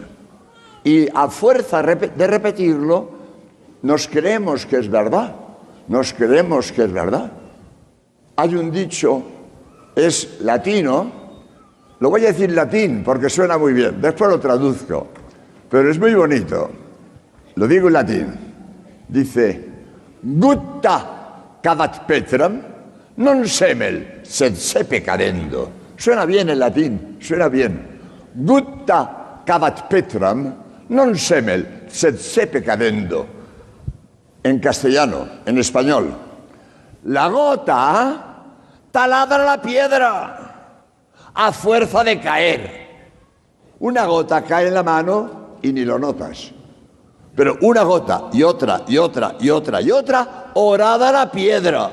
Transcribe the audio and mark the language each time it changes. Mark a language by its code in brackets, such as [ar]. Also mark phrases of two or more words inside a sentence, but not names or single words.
[es] Y a fuerza de repetirlo, nos creemos que es verdad. Nos creemos que es verdad. Hay un dicho, es latino, lo voy a decir latín porque suena muy bien, después lo traduzco, pero es muy bonito. Lo digo en latín. Dice: [la] gutta cavat petram, non semel, sed sepe cadendo. [es] Suena bien en latín, suena bien. [la] Gutta cavat petram, non semel, sed sepe cadendo. [es] En castellano, en español. La gota taladra la piedra a fuerza de caer. Una gota cae en la mano y ni lo notas. Pero una gota y otra y otra y otra y otra, horada la piedra.